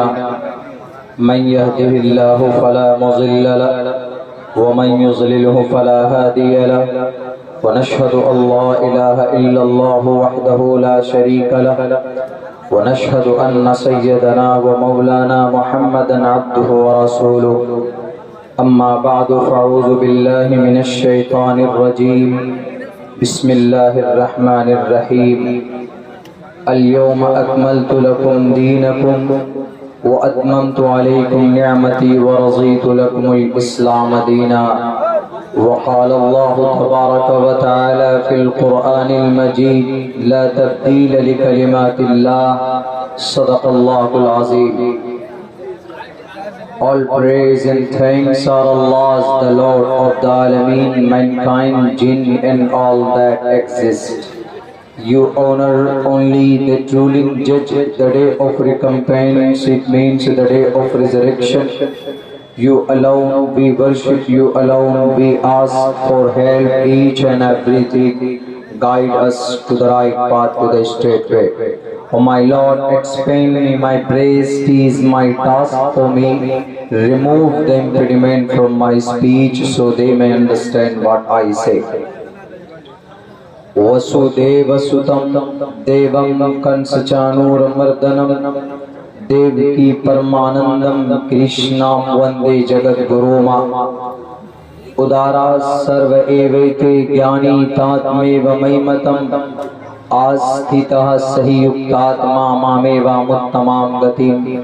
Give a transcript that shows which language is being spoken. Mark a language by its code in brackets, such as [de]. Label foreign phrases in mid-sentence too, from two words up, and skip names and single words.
[ar] من يهده الله فلا مضل له ومن يضلله فلا هادي له ونشهد أن لا إله إلا الله وحده لا شريك له ونشهد أن سيدنا ومولانا محمدا عبده ورسوله. أما بعد فأعوذ بالله من الشيطان الرجيم. بسم الله الرحمن الرحيم. اليوم أكملت لكم دينكم وأتممت عليكم نعمتي ورضيت لكم الإسلام دينا. وقال الله تبارك وتعالى في القرآن المجيد لا تبديل لكلمات الله صدق الله العظيم. [en] All praise and thanks are Allah's, the Lord of the Alameen, mankind, jinn and all that exist. You honor only the truly judge, the day of recompense, it means the day of resurrection. You alone we worship, you alone we ask for help, each and everything. Guide us to the right path, to the straight way. O my Lord, expand me my praise, tease my task for me. Remove the impediment from my speech so they may understand what I say. [sa] वसुदेवसुतं देवं कंसचाणूरमर्दनम् देवकी परमानंदम कृष्णा वंदे जगत गुरुमा। उदारा सर्व एवैते ज्ञानी तात्मेव मयिमतम आस्थितः सहि युक्तात्मा मामेवामुत्तमां गतिम्।